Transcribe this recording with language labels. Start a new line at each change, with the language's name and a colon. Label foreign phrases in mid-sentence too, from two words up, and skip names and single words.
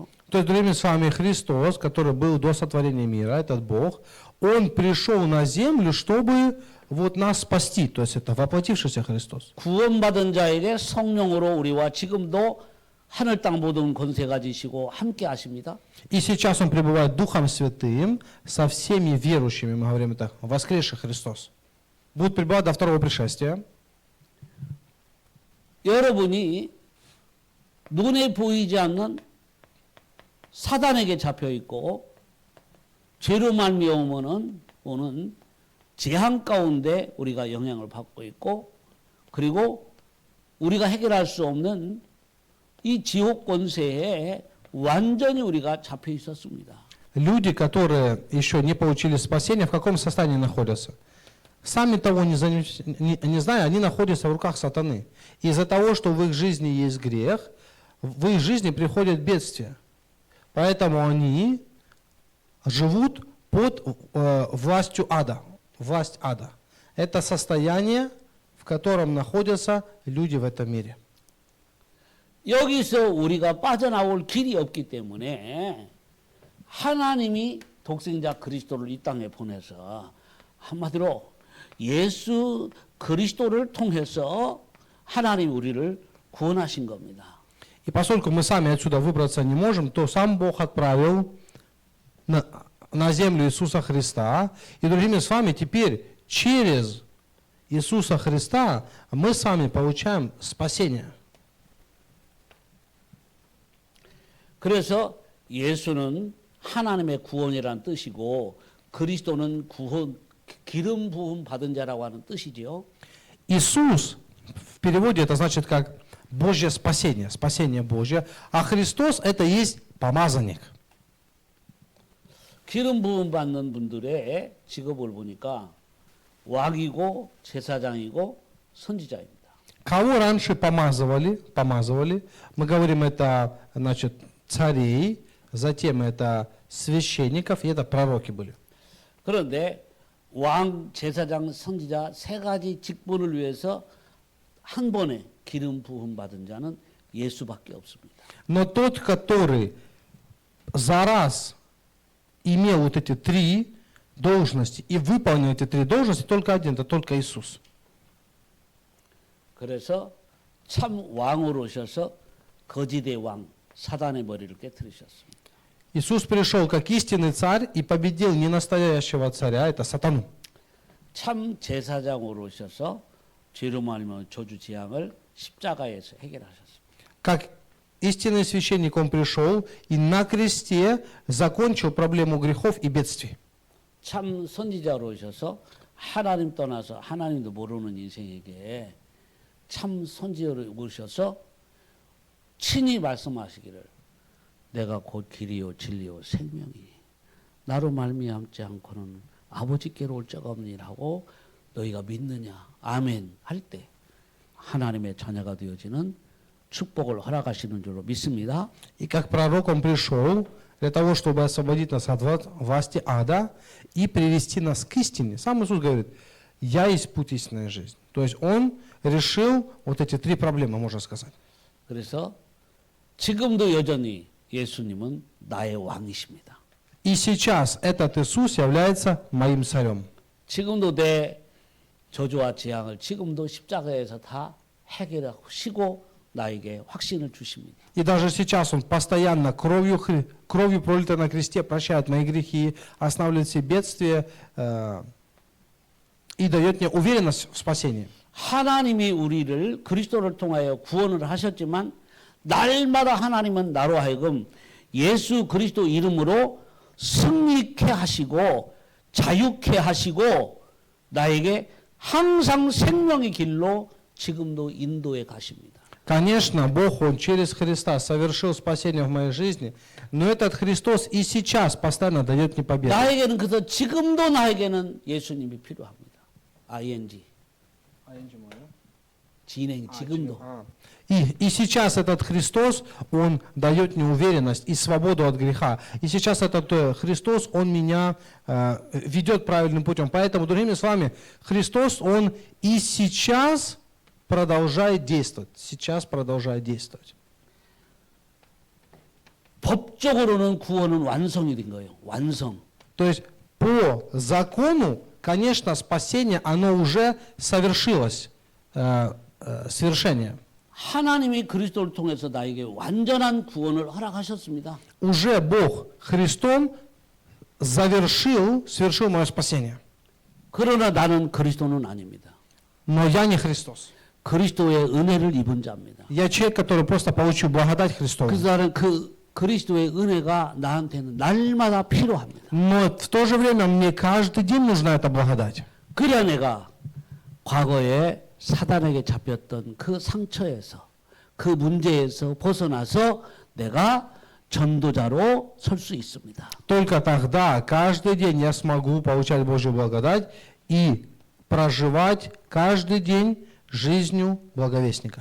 Russian: То есть, другими словами, Христос, который был до сотворения мира, этот Бог, Он пришел на землю, чтобы вот нас спасти. То есть, это воплотившийся Христос.
Korean: 구원받은 자에게 성령으로 우리와 지금도 하늘 땅 모든 권세 가지시고 함께 하십니다.
Russian: И сейчас Он пребывает Духом Святым со всеми верующими, мы говорим это, воскресший Христос. Будет пребывать до второго пришествия.
Korean: 여러분이 눈에 보이지 않는 사단에게 잡혀 있고 죄로 말미암으면 오는 재앙 가운데 우리가 영향을 받고 있고 그리고 우리가 해결할 수 없는 이 지옥 권세에 완전히 우리가 잡혀 있었습니다.
Russian: Люди, которые еще не получили спасения, в каком состоянии находятся? Сами того не зная, они находятся в руках сатаны. Из-за того, что в их жизни есть грех, в их жизни приходят бедствия. Поэтому они живут под властью ада. Власть ада. Это состояние, в котором находятся люди в этом мире.
Korean: 여기서 우리가 빠져나올 길이 없기 때문에 하나님이 독생자 그리스도를 이 땅에 보내서 한마디로 예수 그리스도를 통해서 하나님 우리를 구원하신 겁니다.
Russian: И поскольку мы сами отсюда выбраться не можем, то сам Бог отправил на землю Иисуса Христа. И другими словами, теперь через Иисуса Христа мы с вами получаем спасение.
Korean: 그래서 예수는 하나님의 구원이라는 뜻이고 그리스도는 구원, 기름 부음 받은 자라고 하는 뜻이지요.
Russian: Иисус в переводе это значит как Божье спасение, спасение Божье, а Христос это есть помазанник.
Korean: 기름 부음 받는 분들의 직업을 보니까 왕이고 제사장이고 선지자입니다.
Russian: Кого раньше помазывали, мы говорим это, значит, царей, затем это священников, и это пророки были.
Korean: 그런데 왕, 제사장, 선지자 세 가지 직분을 위해서 한 번에 기름 부음 받은 자는 예수밖에 없습니다.
Russian: Но тот, который за раз имел вот эти три должности и выполнил эти три должности, только один, это только Иисус.
Korean: 그래서 참 왕으로 오셔서 거짓의 왕, 사단의 머리를 깨뜨리셨습니다.
Russian: Иисус пришел как истинный царь и победил не настоящего царя, это сатану.
Korean: 참 제사장으로 오셔서 죄로 말미암아 저주 재앙을 십자가에서 해결하셨습니다.
Russian: Как истинный священник он пришел и на кресте закончил проблему грехов и бедствий.
Korean: 참 선지자로 오셔서 하나님 떠나서 하나님도 모르는 인생에게 참 선지자로 오셔서 친히 말씀하시기를 내가 곧 길이요 진리요 생명이니 나로 말미암지 않고는 아버지께로 올 자가 없니라고 너희가 믿느냐 아멘 할 때 하나님의 자녀가 되어지는 축복을 허락하시는 줄로 믿습니다.
Russian: И как пророк он пришел для того, чтобы освободить нас от власти ада и привести нас к истине. Сам Иисус говорит, я есть путь, истинная жизнь. То есть он решил вот эти три проблемы, можно сказать.
Korean: 그래서 지금도 여전히 예수님은 나의 왕이십니다.
Russian: И сейчас этот Иисус является моим царем.
Korean: 지금도 내 저주와 재앙을 지금도 십자가에서 다 해결하시고 나에게 확신을 주십니다.
Russian: И даже сейчас он постоянно кровью пролитой на кресте прощает мои грехи, останавливает все бедствия и дает мне уверенность в спасении.
Korean: 하나님이 우리를 그리스도를 통하여 구원을 하셨지만 날마다 하나님은 나로 하여금 예수 그리스도 이름으로 승리케 하시고 자유케 하시고 나에게 항상 생명의 길로 지금도 인도해 가십니다.
Russian: Конечно, Бог, Он через Христа совершил спасение в моей жизни, но этот Христос и сейчас постоянно дает мне победу.
Korean: 나에게는 그래서 지금도 나에게는 예수님이 필요합니다. ing 진행 지금도.
Russian: И сейчас этот Христос, Он дает мне уверенность и свободу от греха. И сейчас этот Христос, Он меня ведет правильным путем. Поэтому, другими словами, Христос, Он и сейчас продолжает действовать. Сейчас продолжает действовать.
Korean: 법적으로는 구원은 완성이 된 거예요. 완성.
Russian: То есть по закону, конечно, спасение, оно уже совершилось, совершение.
Korean: 하나님이 그리스도를 통해서 나에게 완전한 구원을 허락하셨습니다.
Russian: Уже Бог Христом совершил мое спасение.
Korean: 그러나 나는 그리스도는 아닙니다.
Russian: Но я не Христос.
Korean: 그리스도의 은혜를 입은 자입니다.
Russian: Я человек, который просто получил благодать Христову.
Korean: 그래서 나는 그 그리스도의 은혜가 나한테는 날마다 필요합니다.
Russian: Но в то же время мне каждый день нужна эта благодать.
Korean: 그래야 내가 과거에 사단에게 잡혔던 그 상처에서 그 문제에서 벗어나서 내가 전도자로 설 수 있습니다.
Russian: Только тогда каждый день я смогу получать Божью благодать и проживать каждый день жизнью благовестника.